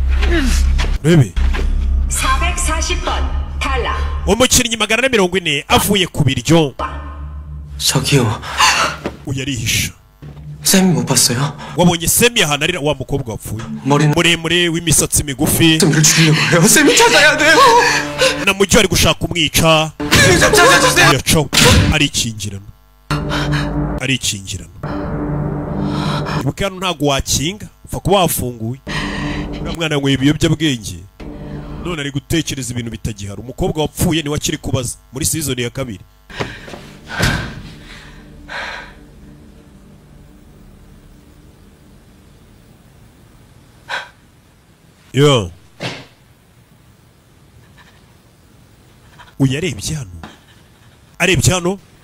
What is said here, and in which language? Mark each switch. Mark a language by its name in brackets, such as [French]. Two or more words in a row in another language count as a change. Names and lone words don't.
[Kinyarwanda] rebe [Korean] 440번 탈락. [Kinyarwanda] umukinnyi 440 avuye ku biryo. [Korean] 저기요. [Kinyarwanda] uyarihisha. [Korean] 쌤 못 봤어요? [Kinyarwanda] wabonye 쌤이 ahantu arira wa mukobwa wapfuye [Korean] 머리는 [Kinyarwanda] muremure w'imisatsi migufi. [Korean] 쌤을 죽이려고 해요. 쌤이 찾아야 돼요. [Kinyarwanda] na mujyi ari gushaka kumwica. [Korean] 쌤 찾아주세요. [Kinyarwanda] yaco arikingirana. ibuka hano ntago wakinga upfa kuba wafunguye. uriya mwana yanyweye ibiyobyabwenge none ari gutekereza ibintu bitagihari. umukobwa wapfuye niwe akiri kubaza muri season ya 2. yo uyarebye hano